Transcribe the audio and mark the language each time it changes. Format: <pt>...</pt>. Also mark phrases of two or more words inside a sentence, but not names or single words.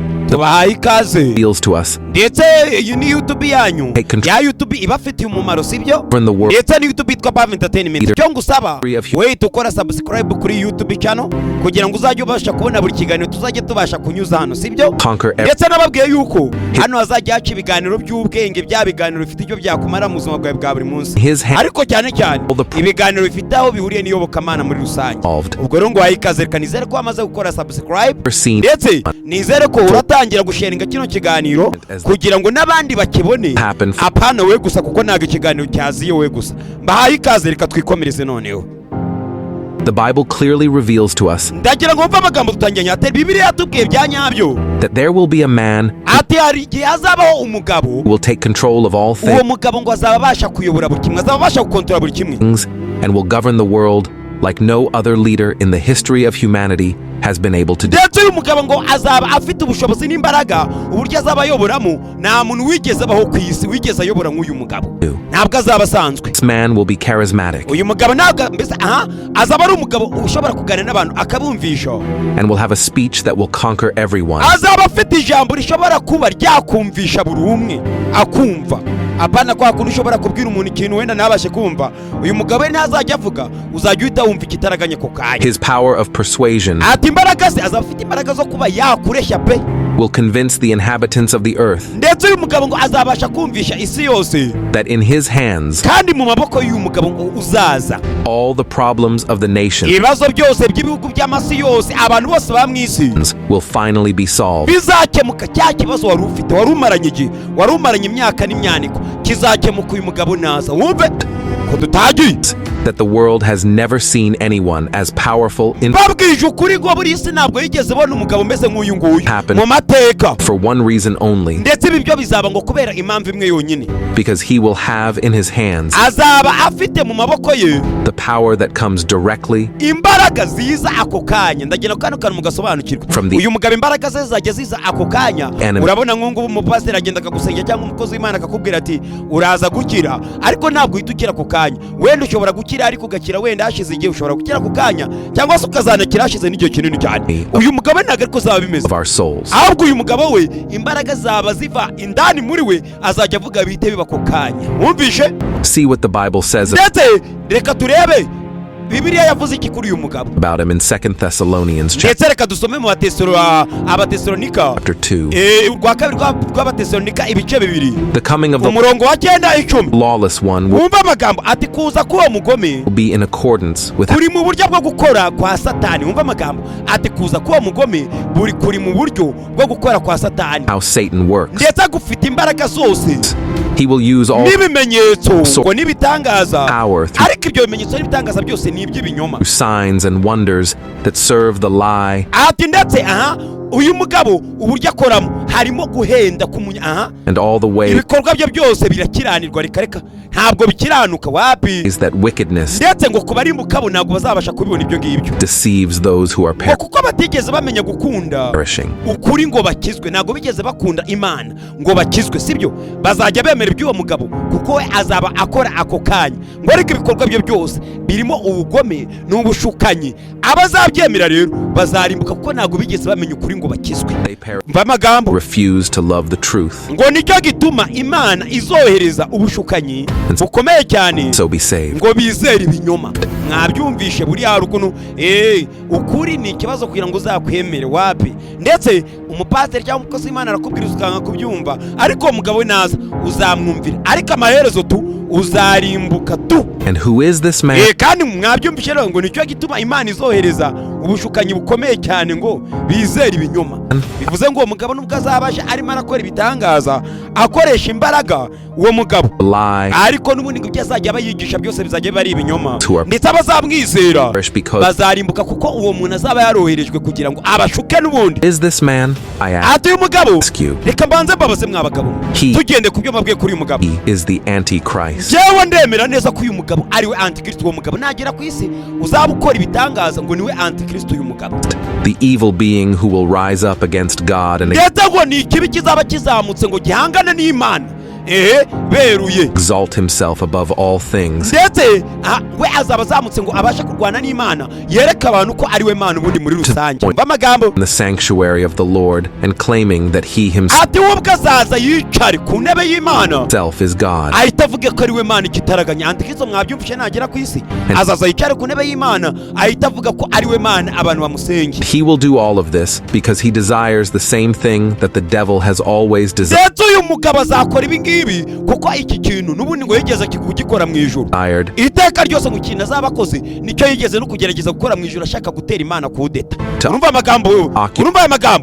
<rw>tubahaye ikaze</rw> <en>reveals to us</en> <rw>ndetse iyi ni YouTube yanyu ya YouTube ibafitiye umumaro sibyo ndetse ni YouTube yitwa Bava Entertainment icyo ngusaba wait ukora subscribe kuri YouTube channel kugira ngo uzajye ubasha kubona buri kiganiro tuzajye tubasha kunyuza hano sibyo ndetse nababwiye yuko hano hazajya haca ibiganiro by'ubwenge bya biganiro bifite icyo byakumara mu buzima bwawe bwa buri munsi ariko cyane cyane ibiganiro bifite aho bihuriye n'iyobokamana muri rusange ubwo rero ngo wayikaze kanizere ko wamaze gukora subscribe ndetse nizere ko uratangira gusharinga kino kiganiro kugira ngo nabandi bakibone apana we gusa kuko naga ikiganiro cyaziye we gusa mbahaye ikaze reka twikomereze noneho.</rw> <en>The Bible clearly reveals to us that there will be a man who will take control of all things and will govern the world like no other leader in the history of humanity has been able to do. This man will be charismatic and will have a speech that will conquer everyone.</en> <rw>Apana kwa kuntu ushobora kubwira umuntu ikintu wenda nabashe kumva uyu mugabo ntazajya avuga uzajya uhita wumva ikitaraganye ko kanya.</rw> <en>His power of persuasion</en> <rw>ati imbaraga ze azafite imbaraga zo kuba yakureshya pe</rw> <en>will convince the inhabitants of the earth</en> <rw>ndetse uyu mugabo ngo azabasha kumvisha isi yose</rw> <en>that in his hands</en> <rw>kandi mu maboko y'uyu mugabo ngo uzaza</rw> <en>all the problems of the nations</en> <rw>ibibazo byose by'ibihugu by'amasi yose abantu bose bamwisi</rw> <en>will finally be solved.</en> <rw>Bizakemuka cya kibazo wari ufite wari umaranye imyaka n'imyaniko kizakemuka uyu mugabo naza wumve ko tutagiye</rw> <en>that the world has never seen anyone as powerful in for one reason only, because he will have in his hands the power that comes directly from the</en> <rw>ariko gakira wenda hashize igihe ushobora gukira ku kanya cyangwa se ukazanakira hashize n'igihe kinini cyane uyu mugabo ntago ariko zaba bimeze ahubwo uyu mugabo we imbaraga zaba ziva indani muri we azajya avuga bite biba ku kanya wumvishe.</rw> <en>See what the Bible says</en> <rw>reka turebe Bibiliya yavuze iki kuri uyu mugabo</rw> <en>about him in 2 Thessalonians chapter 2 the coming of the lawless one will be in accordance with how Satan works. He will use all power through signs and wonders that serve the lie.</en> <rw>Uyu mugabo uburyo akoramo harimo guhenda kumunya</rw> <en>and all the way</en> <rw>ibikorwa bye byose birakiranirwa reka ntabwo bikiranuka wapi</rw> <en>is that wickedness</en> <rw>ndetse ngo kubari mukabo ntabwo bazabasha kubibona ibyo ngibyo</rw> <en>deceives those who are</en> <rw>kuko batigeze bamenya gukunda ukuri ngo bakizwe ntabwo bigeze bakunda Imana ngo bakizwe sibyo bazajya bemera iby'uwo mugabo kuko we azaba akora ako kanya ngo ariko ibikorwa bye byose birimo ubugome n'ubushukanyi abazabyemera rero bazarimbuka kuko ntabwo bigeze bamenya ukuri ngo bakizwe.</rw> <en>Refuse to love the truth</en> <rw>ngo nicyo gituma Imana izohereza ubushukanyi bukomeye cyane</rw> <en>so be saved.</en> <rw>ngo bizere ibinyoma mwabyumvishe buri harukuno ukuri ni ikibazo kugira ngo uzakwemere wapi ndetse umupasiteri cyangwa umukozi w'Imana arakubwira ukanga kubyumva ariko umugabo we naza uzamwumvira ariko amaherezo tu uzarimbuka tu.</rw> <en>And who is this man?</en> <rw>Kandi mwabyumvishe rero ngo nicyo gituma Imana izohereza ubushukanyi bukomeye cyane ngo bizere ibinyoma bivuze ngo uwo mugabo nubwo azabasha arimo arakora ibitangaza akoresha imbaraga uwo mugabo ariko n'ubundi ngo byazajya bayigisha byose bizajya bari ibinyoma ndetse abazamwizera bazarimbuka kuko uwo muntu azaba yaroherejwe kugira ngo abashuke n'ubundi.</rw> <en>Is this man?</en> <rw>Ati uyu mugabo reka mbanze mbabaze mwabagabo tugende ku byo mabwiye kuri uyu mugabo</rw> <en>is the antichrist.</en> <rw>Jewe ndemera neza ko uyu mugabo ari we antikristo. Uwo mugabo nagera ku isi uzaba ukora ibitangaza ngo niwe antikristo uyu mugabo.</rw> <en>The evil being who will rise up against God and</en> <rw>ngo ni ikibi kizaba kizamutse ngo gihangane n'Imana beruye,</rw> <en>exalt himself above all things,</en> <rw>ndetse we azaba azamutse ngo abashe kurwana n'Imana, yereka abantu ko ari we Mana ubundi muri rusange. Umva amagambo,</rw> <en>in the sanctuary of the Lord, and claiming that he himself</en> <rw>ati ubwo azaza yicare ku ntebe y'Imana</rw> <en>is God.</en> <rw>ahita avuga ko ari we Mana ikitaraganya. Antikristo mwabyumvishe nagera ku isi, azaza yicare ku ntebe y'Imana ahita avuga ko ari we Mana abantu bamusenge.</rw> <en>He will do all of this because he desires the same thing that the devil has always desired.</en> <rw>Ndetse uyu mugabo azakora ibi ngibi kuko iki kintu n'ubundi ngo yigeze kugikora mu ijuru. Iteka ryose mu kintu azaba akoze nicyo yigeze no kugerageza gukora mu ijuru, ashaka gutera Imana kudeta. Urumva amagambo wewe, urumva aya magambo,</rw>